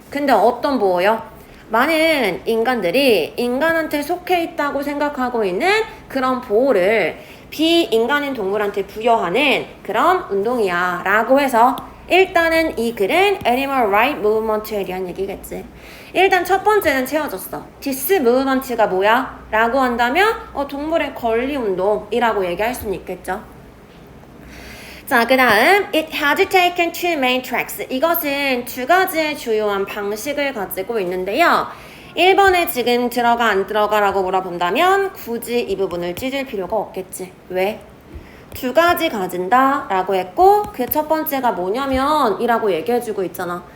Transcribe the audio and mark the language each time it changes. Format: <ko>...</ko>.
<ko>근데 어떤 보호요? 많은 인간들이 인간한테 속해 있다고 생각하고 있는 그런 보호를 비인간인 동물한테 부여하는 그런 운동이야 라고 해서 일단은 이 글은 Animal Right Movement에 대한 얘기겠지. 일단 첫 번째는 채워졌어.</ko> <en>This movement</en> <ko>가 뭐야? 라고 한다면 동물의 권리 운동이라고 얘기할 수는 있겠죠. 자, 그 다음</ko> <en>It has taken two main tracks.</en> <ko>이것은 두 가지의 주요한 방식을 가지고 있는데요. 1번에 지금 들어가 안 들어가라고 물어본다면 굳이 이 부분을 찢을 필요가 없겠지. 왜? 두 가지 가진다 라고 했고 그 첫 번째가 뭐냐면 이라고 얘기해주고 있잖아.</ko>